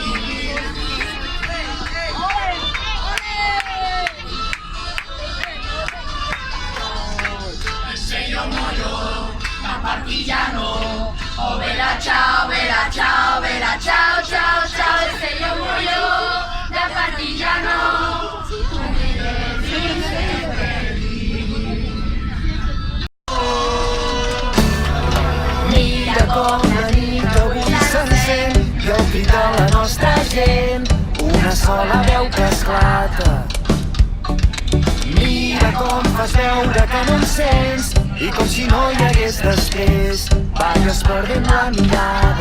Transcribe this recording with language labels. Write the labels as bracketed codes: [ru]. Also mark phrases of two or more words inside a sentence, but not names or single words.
[it] Partigiano, oh bella ciao, ciao, ciao, ciao, e se io muoio da partigiano, tu mi devi seppellire. [ca] Mira com la nit avui s'encén, i el crit de la nostra gent, una sola veu que esclata. Mira com fas veure que no em sents, i com si no hi hagués després, balles perdent la mirada.